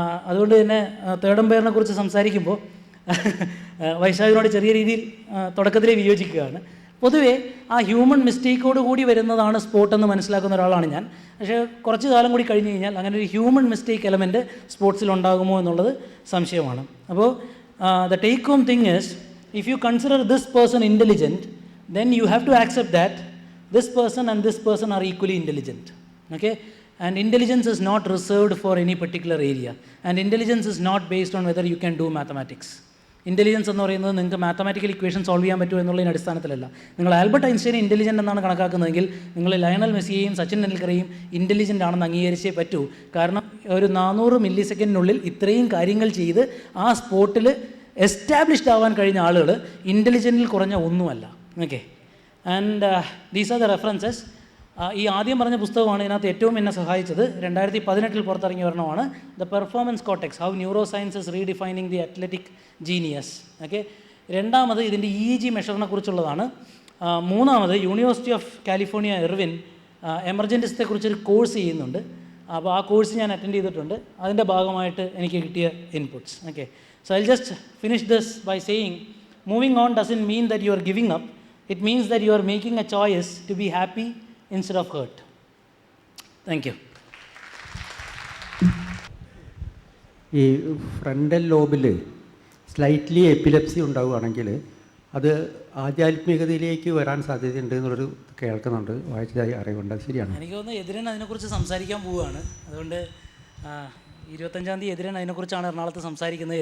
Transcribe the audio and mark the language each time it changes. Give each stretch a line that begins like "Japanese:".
Malayalam: അതുകൊണ്ട് തന്നെ തേർഡ് അമ്പയറിനെ കുറിച്ച് സംസാരിക്കുമ്പോൾ വൈശാഖിനോട് ചെറിയ രീതിയിൽ തുടക്കത്തിലേ വിയോജിക്കുകയാണ്. പൊതുവേ ആ ഹ്യൂമൻ മിസ്റ്റേക്കോട് കൂടി വരുന്നതാണ് സ്പോർട്ടെന്ന് മനസ്സിലാക്കുന്ന ഒരാളാണ് ഞാൻ. പക്ഷേ കുറച്ച് കാലം കൂടി കഴിഞ്ഞ് കഴിഞ്ഞാൽ അങ്ങനെ ഒരു ഹ്യൂമൻ മിസ്റ്റേക്ക് എലമെൻറ്റ് സ്പോർട്സിൽ ഉണ്ടാകുമോ എന്നുള്ളത് സംശയമാണ്.
English: അപ്പോൾ the take home thing is, if you consider this person intelligent, then you have to accept that this person and this person are equally intelligent. Okay, and intelligence is not reserved for any particular area, and intelligence is not based on whether you can do mathematics.
Malayalam: Intelligence എന്ന് പറയുന്നത് നിങ്ങൾക്ക് mathematical equation solve ചെയ്യാൻ പറ്റുമോ എന്നുള്ളതിന് അടിസ്ഥാനത്തിലല്ല. നിങ്ങൾ Albert ഐൻസ്റ്റൈനെ intelligent എന്നാണ് കണക്കാക്കുന്നതെങ്കിൽ നിങ്ങൾ Lionel മെസ്സിയെയും Sachin ടെണ്ടുൽക്കറെയും intelligent ആണെന്ന് അംഗീകരിച്ചേ പറ്റൂ. കാരണം ഒരു 400 മില്ലി സെക്കൻഡിനുള്ളിൽ ഇത്രയും കാര്യങ്ങൾ ചെയ്ത് ആ സ്പോർട്ടിൽ എസ്റ്റാബ്ലിഷ്ഡ് ആവാൻ കഴിഞ്ഞ ആളുകൾ ഇൻ്റലിജൻറ്റിൽ കുറഞ്ഞ ഒന്നുമല്ല. Okay,
English: And these are the references.
Malayalam: ഈ ആദ്യം പറഞ്ഞ പുസ്തകമാണ് ഇതിനകത്ത് ഏറ്റവും എന്നെ സഹായിച്ചത്. 2018 പുറത്തിറങ്ങിയ ഒരെണ്ണമാണ് the performance cortex, how neuro sciences redefining the athletic genius. Okay, രണ്ടാമത് ഇതിൻ്റെ EEG മെഷറിനെ കുറിച്ചുള്ളതാണ്. മൂന്നാമത് university of California Erwin എമർജൻസിയെക്കുറിച്ചൊരു course ചെയ്യുന്നുണ്ട്. അപ്പോൾ ആ കോഴ്സ് ഞാൻ അറ്റൻഡ് ചെയ്തിട്ടുണ്ട്. അതിൻ്റെ ഭാഗമായിട്ട് എനിക്ക് കിട്ടിയ inputs.
English: Okay, so I'll just finish this by saying moving on doesn't mean that you are giving up. It means that you are making a choice to be happy instead of hurt. Thank you.
Malayalam: ഈ frontal ലോബിൽ slightly epilepsy ഉണ്ടാവുകയാണെങ്കിൽ അത് ആധ്യാത്മികതയിലേക്ക് വരാൻ സാധ്യതയുണ്ട് എന്നുള്ളൊരു കേൾക്കുന്നുണ്ട്, വായിച്ചതായി അറിവുണ്ട്. അത് ശരിയാണ്? എനിക്ക് തോന്നുന്നു എതിരൻ അതിനെക്കുറിച്ച് സംസാരിക്കാൻ പോവുകയാണ്. അതുകൊണ്ട് 25-ാം തീയതി എതിരൻ അതിനെക്കുറിച്ചാണ് എറണാകുളത്ത് സംസാരിക്കുന്നത്.